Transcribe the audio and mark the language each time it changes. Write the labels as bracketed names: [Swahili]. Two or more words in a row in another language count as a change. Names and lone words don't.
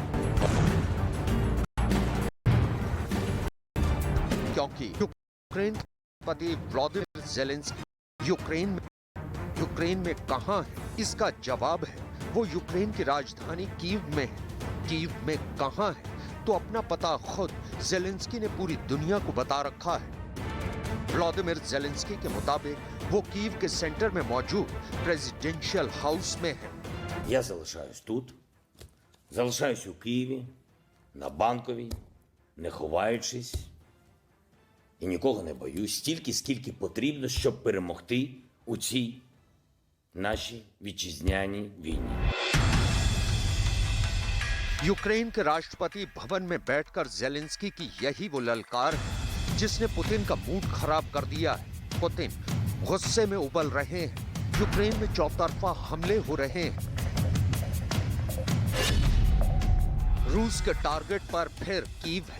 [Hindi] क्योंकि यूक्रेन के पति व्लादिमीर जेलेंस्की यूक्रेन में कहां है, इसका जवाब है वो यूक्रेन की राजधानी कीव में है। कीव में कहां है तो अपना पता खुद जेलेंस्की ने पूरी दुनिया को बता रखा है। व्लादिमीर जेलेंस्की के मुताबिक वो कीव के सेंटर में मौजूद [English] presidential house [Hindi] में है। [Ukrainian] Я залишаюсь тут, залишаюсь у Києві, на Банковій, не ховаючись. І нікого не боюсь, стільки, скільки потрібно, щоб перемогти у цій нашій вітчизняній війні. [Hindi] यूक्रेन के राष्ट्रपति भवन में बैठकर जेलेंस्की की यही वो ललकार है जिसने पुतिन का मूड खराब कर दिया है। पुतिन गुस्से में उबल रहे हैं। यूक्रेन में चौतरफा हमले हो रहे हैं। रूस के टारगेट पर फिर कीव है।